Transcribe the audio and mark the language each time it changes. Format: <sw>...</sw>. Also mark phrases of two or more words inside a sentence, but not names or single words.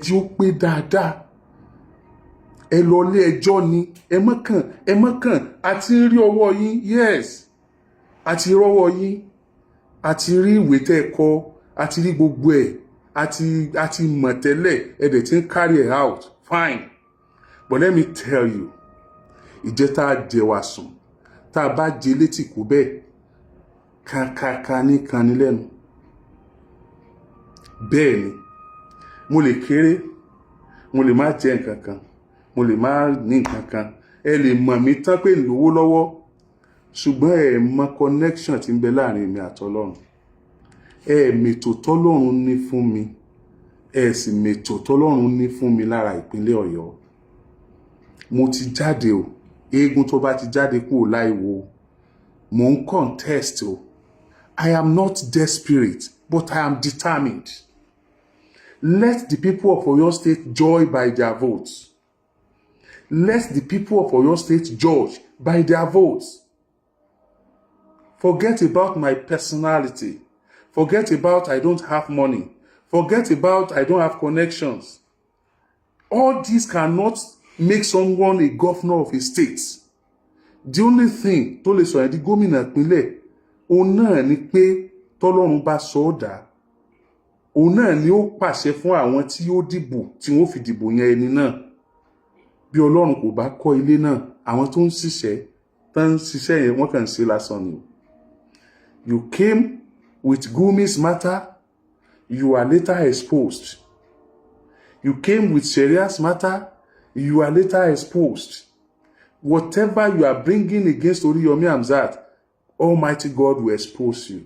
<yo>ó pé dáadáa ẹ lọ lé ẹjọ́ ni ẹ mọ́kàn àti rí ọwọ́ yín yes àti rọ́wọ́ yín àti rí ìwé tẹ́ ẹ kọ àti rí gbogbo ẹ̀ àti mọ̀ tẹ́lẹ̀ ẹ dẹ̀ ti ń</yo> <en>carry it out fine but let me tell you</en> <yo>ìjẹ́ tá a jẹ wá sùn tá a bá jẹ létí kú bẹ́ẹ̀ kàkàkà ní kanni lẹ́nu bẹ́ẹ̀ ni mo lè kéré mo lè má jẹ nǹkan kan mo lè má ní nǹkan kan ẹ lè mọ̀ mí tán pé lówó lọ́wọ́ ṣùgbọ́n ẹ mọ̀ connection tí ń bẹ láàrin mi àtọlọ́run ẹ mètò tọ́lọ́run ní fún mi ẹ sì mètò tọ́lọ́run ní fún mi lára ìpínlẹ̀ Ọ̀yọ́ mo ti jáde o eégún tó bá ti jáde kúrò láìwo mo ń contest o</yo> <en>I am not desperate but I am determined. Let the people of Oyo State joy by their votes. Let the people of Oyo State judge by their votes. Forget about my personality. Forget about I don't have money. Forget about I don't have connections. All this cannot make someone a governor of a state. The only thing</en> <yo>tó lè sọ yẹn di gómìnà ìpínlẹ̀ òun náà ni pé tọ́lọ́run bá sọ ọ́ dà òun náà ni ó pàṣẹ fún àwọn tí ó dìbò tí wọ́n fi dìbò yẹn ẹni náà bí Ọlọ́run kò bá kọ́ ilé náà àwọn tó ń ṣiṣẹ́ yẹn wọ́n kàn ń ṣe lásán ni.</yo> <en>You came with Gumi's matter, you are later exposed. You came with Sharia's matter, you are later exposed. Whatever you are bringing against Oriyomi Hamzat, Almighty God will expose you.</en>